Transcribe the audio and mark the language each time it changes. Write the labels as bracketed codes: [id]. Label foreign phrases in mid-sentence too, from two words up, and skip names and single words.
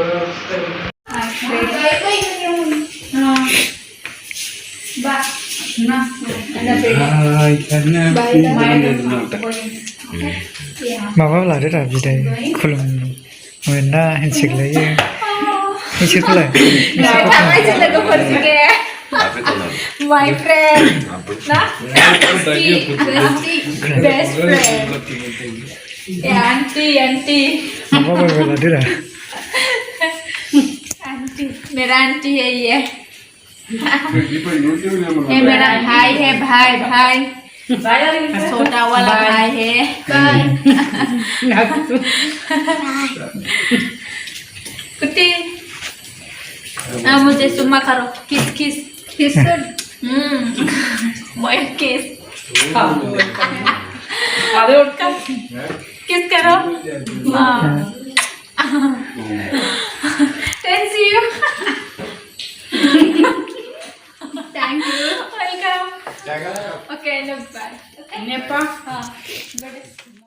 [brx] माबा लादो दा बिदाय खुलुमनो मोना हेन्डसेकलायो इसोरखौलाय थांनायसै लोगोफोर सिगे [en] my friend [brx] ना [en] best friend auntie [brx] माबा बायबा लादो दा [hi] auntie मेरा auntie है ये ये मेरा भाई है भाई छोटा वाला भाई है कुत्ती मुझे सुम्मा करो किस मैं किस किस करो [en] thank you thank you welcome okay no bye okay